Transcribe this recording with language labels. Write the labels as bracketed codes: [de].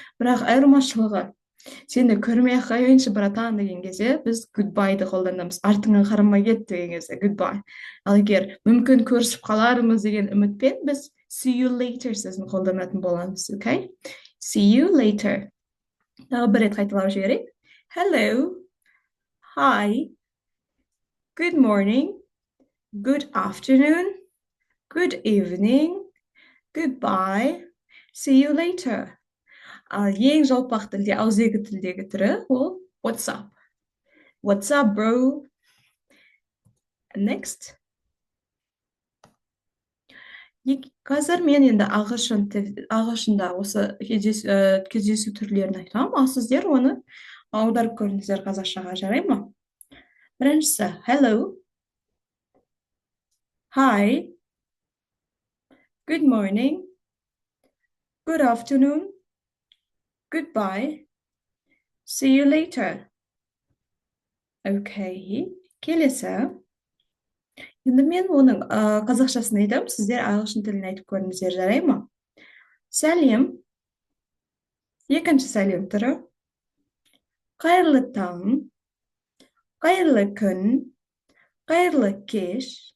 [kk] Бірақ айырмашылығы, сені көрмей қойыншы братан деген кезде біз goodbye'ды қолданамыз. Артыңнан қарамай кет деген кезде goodbye. Ал егер мүмкін көрісіп қалармыз деген үмітпен біз [en] see you later [kk] сөзін қолданатын боламыз, okay? [en] See you later. [kk] Тағы бір рет қайталап жіберейік. [en] Hello, hi, good morning, good afternoon, good evening, goodbye, see you later. [kk] Ал ең жалпақ тілде, ауызекі тілдегі түрі ол WhatsApp. [en] WhatsApp, bro. Next. [kk] Қазір мен енді ағылшында осы кездесу түрлерін айтамын, ал сіздер оны аударып көріңіздер қазақшаға, жарай ма? Біріншісі, [en] hello, hi, good morning, good afternoon, goodbye, see you later. [kk] Okay, келесі. Енді мен оның қазақшасын айтамын, сіздер ағылшын тілін айтып көріңіздер, жарай ма? Сәлем. Екінші сәлем түрі. Қайырлы таң, қайырлы күн, қайырлы кеш.